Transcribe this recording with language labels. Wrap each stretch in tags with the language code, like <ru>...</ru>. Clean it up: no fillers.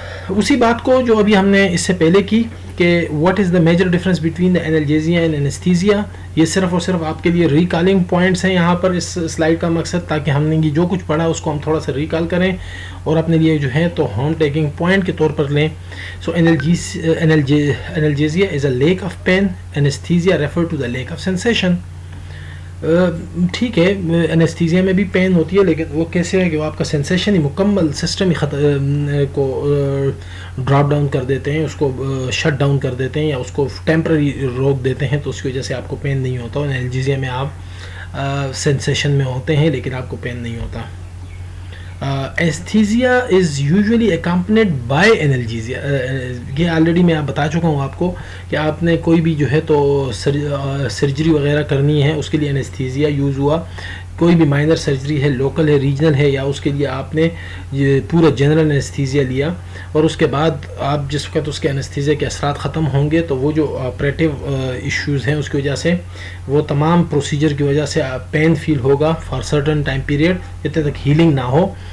<ur>اسی بات کو جو ابھی ہم نے اس سے پہلے کی کہ</ur> <en>what is the major difference between the analgesia and anaesthesia,</en> <ur>یہ صرف اور صرف آپ کے لیے ریکالنگ پوائنٹس ہیں یہاں پر اس سلائیڈ کا مقصد، تاکہ ہم نے یہ جو کچھ پڑھا اس کو ہم تھوڑا سا ریکال کریں اور اپنے لیے جو ہے تو ہوم ٹیکنگ پوائنٹ کے طور پر لیں.</ur> <en>So analgesia is a lack of pain, anaesthesia refer to the lack of sensation.</en> <ur>ٹھیک ہے، انستھیزیا میں بھی پین ہوتی ہے لیکن وہ کیسے ہے کہ وہ آپ کا سینسیشن ہی مکمل سسٹم ہی کو ڈراپ ڈاؤن کر دیتے ہیں، اس کو شٹ ڈاؤن کر دیتے ہیں یا اس کو ٹیمپرری روک دیتے ہیں، تو اس کی وجہ سے آپ کو پین نہیں ہوتا. انالجیزیا میں آپ سینسیشن میں ہوتے ہیں لیکن آپ کو پین نہیں ہوتا.</ur> <en>Anesthesia is usually accompanied by analgesia.</en> <ur>یہ آلریڈی میں بتا چکا ہوں آپ کو کہ آپ نے کوئی بھی جو ہے تو سرجری وغیرہ کرنی ہے اس کے لیے انستھیزیا یوز ہوا. کوئی بھی مائنر سرجری ہے، لوکل ہے، ریجنل ہے، یا اس کے لیے آپ نے یہ پورا جنرل انستھیزیا لیا اور اس کے بعد آپ جس وقت اس کے انستھیزیا کے اثرات ختم ہوں گے تو وہ جو آپریٹیو ایشوز ہیں اس کی وجہ سے، وہ تمام پروسیجر کی وجہ سے پین فیل ہوگا</ur> <en>for certain time period</en> <ur>جتنے تک ہیلنگ نہ ہو.</ur>